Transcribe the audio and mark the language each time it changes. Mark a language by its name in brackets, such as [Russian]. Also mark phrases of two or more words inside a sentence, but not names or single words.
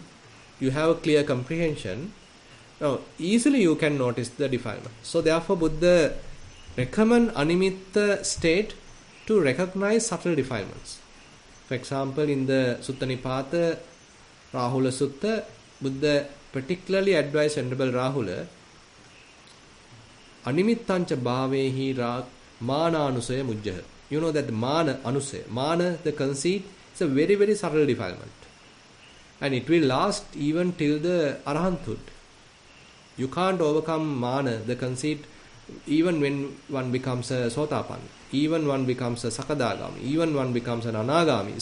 [English] You have a clear comprehension. Now, easily you can notice the defilement. So, therefore, Buddha recommend Animitta state to recognize subtle defilements. For example, in the Sutta Nipata, Rahula Sutta, Buddha particularly advised Venerable Rahula, [Pali] Animittancha bhavehi mana anusaya mujjaha. [English] You know that the [Pali] mana anusaya, [English] mana, the conceit, is a very, very subtle defilement. And it will last even till the arahanthood. You can't overcome mana, the conceit, even when one becomes a sotapanna, even one becomes a sakadagami, even one becomes an anagami.